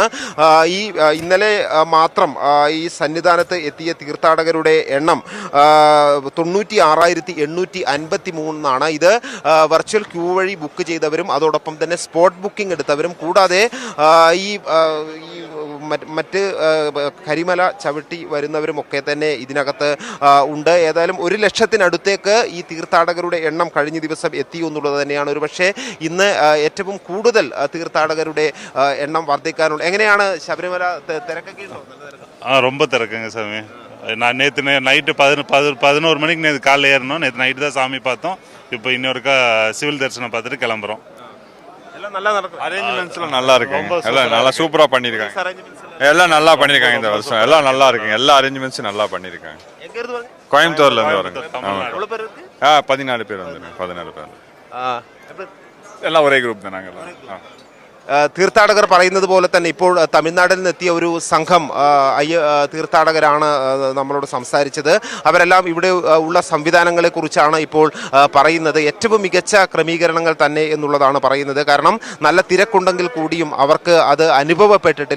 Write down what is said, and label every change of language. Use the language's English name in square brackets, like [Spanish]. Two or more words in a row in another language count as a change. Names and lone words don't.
[Malayalam] ഈ ഇന്നലെ മാത്രം ഈ സന്നിധാനത്ത് എത്തിയ തീർത്ഥാടകരുടെ എണ്ണം 96,853 ഇത് [English] virtual queue [Malayalam] വഴി ബുക്ക് ചെയ്തവരും അതോടൊപ്പം തന്നെ [English] spot booking [Malayalam] എടുത്തവരും കൂടാതെ ഈ മറ്റ് കരിമല ചവിട്ടി വരുന്നവരുമൊക്കെ തന്നെ ഇതിനകത്ത് ഉണ്ട്. ഏതായാലും 1,00,000-നടുത്തേക്ക് ഈ തീർത്ഥാടകരുടെ എണ്ണം കഴിഞ്ഞ ദിവസം എത്തി എന്നുള്ളത് തന്നെയാണ്. ഒരു പക്ഷേ ഇന്ന് ഏറ്റവും കൂടുതൽ തീർത്ഥാടകരുടെ എണ്ണം വർദ്ധിക്കാനുള്ള. എങ്ങനെയാണ് ശബരിമല തിരക്കൊക്കെ ഉണ്ടോ? [Tamil] ரொம்ப திறக்குங்க சாமி. நான் நேற்று நைட்டு 11 மணிக்கு நேற்று காலையில் ஏறணும். நேற்று நைட்டு தான் சாமி பார்த்தோம். இப்போ இன்னொருக்கா சிவில் தரிசனம் பார்த்துட்டு கிளம்புறோம். அரேஞ்ச்மெண்ட்ஸ்லாம் நல்லா இருக்குங்க. எல்லாம் நல்லா சூப்பரா பண்ணிருக்காங்க. எல்லாம் நல்லா பண்ணிருக்காங்க இந்த வருஷம். எல்லாம் நல்லா இருக்குங்க. எல்லா அரேஞ்ச்மெண்ட்ஸும் நல்லா பண்ணிருக்காங்க. கோயம்புத்தூர்ல இருந்து வரோங்க. 14 பேர் வந்துருங்க. 14 பேர் எல்லாம் ஒரே குரூப் தான் நாங்கள். [Malayalam] തീർത്ഥാടകർ പറയുന്നത് പോലെ തന്നെ ഇപ്പോൾ തമിഴ്നാട്ടിൽ നിന്നെത്തിയ ഒരു സംഘം തീർത്ഥാടകരാണ് നമ്മളോട് സംസാരിച്ചത്. അവരെല്ലാം ഇവിടെ ഉള്ള സംവിധാനങ്ങളെ കുറിച്ചാണ് ഇപ്പോൾ പറയുന്നത്. ഏറ്റവും മികച്ച ക്രമീകരണങ്ങൾ തന്നെ എന്നുള്ളതാണ് പറയുന്നത്. കാരണം നല്ല തിരക്കുണ്ടെങ്കിൽ കൂടിയും അവർക്ക് അത് അനുഭവപ്പെട്ടിട്ടില്ല.